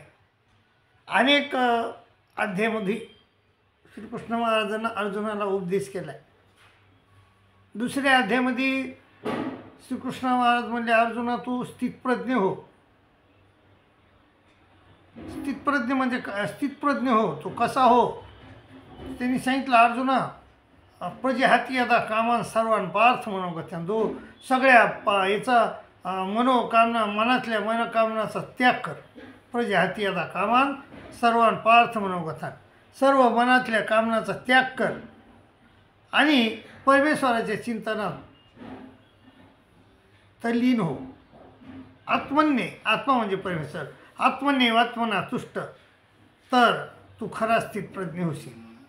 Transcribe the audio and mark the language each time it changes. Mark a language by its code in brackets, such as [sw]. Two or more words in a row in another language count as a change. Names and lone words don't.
[mr] अनेक अध्यायामध्ये श्रीकृष्ण महाराजांना अर्जुनाला उपदेश केला आहे. दुसऱ्या अध्यायामध्ये श्रीकृष्ण महाराज म्हणले, अर्जुना तू स्थितप्रज्ञ हो. स्थितप्रज्ञ म्हणजे स्थितप्रज्ञ हो, तो कसा हो. त्यांनी सांगितलं, अर्जुना [sa] प्रजेहाती यदा कामान सर्वान पार्थ मनोगत्यान, [mr] तो सगळ्या याचा मनोकामना मनातल्या मनोकामनाचा त्याग कर. [sa] प्रजेहाती यदा कामान सर्वान पार्थ मनोगतान, [mr] सर्व मनातल्या कामनाचा त्याग कर आणि परमेश्वराच्या चिंतनात तल्लीन हो. आत्मन्य, आत्मा म्हणजे परमेश्वर, [sa] आत्मन्य आत्मना तुष्ट, [mr] तर तू खरा स्थितप्रज्ञ होशील.